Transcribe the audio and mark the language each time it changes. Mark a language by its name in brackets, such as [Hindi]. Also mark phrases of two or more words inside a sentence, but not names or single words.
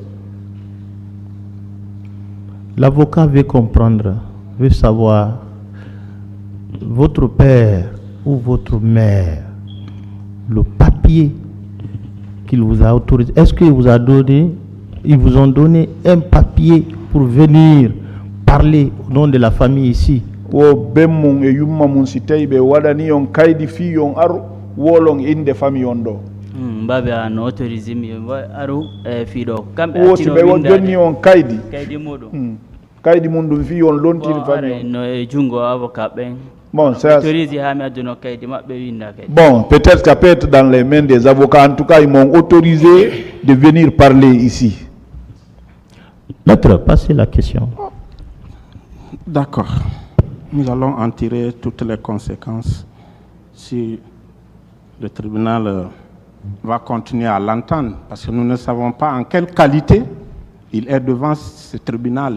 [French] L'avocat veut comprendre, veut savoir, votre père ou votre mère, le papier qu'il vous a autorisé, est-ce qu'il vous a donné, ils vous ont donné un papier pour venir parler au nom de la famille ici? [Fula] O bemmun e yumma mun si taybe wadani on kaydi fi yon aru wolon inde famille on do. Babe an autorisé mi aru fi do kambe atino be woni on kaydi modo kaydi mun dum fi on lontiri famille no e jungo avocat ben. [French] Bon, ça, bon, peut-être que ça peut être dans les mains des avocats. En tout cas, ils m'ont autorisé de venir parler ici. Maître, passez la question. D'accord. Nous allons en tirer toutes les conséquences si le tribunal va continuer à l'entendre, parce que nous ne savons pas en quelle qualité il est devant ce tribunal.